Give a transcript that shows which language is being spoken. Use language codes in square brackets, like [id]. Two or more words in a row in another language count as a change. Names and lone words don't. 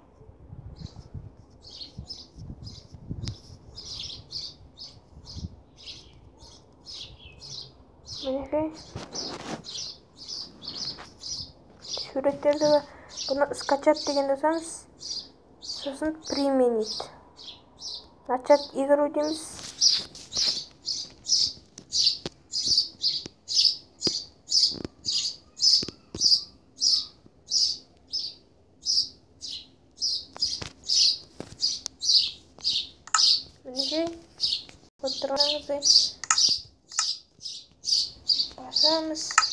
[kk] Мінекей суреттерді бұны скачать деген жасаңыз, сосын применить. [ru] Начать игру дейміз. [kk] Мінекей, отырғаныңызды басамыз.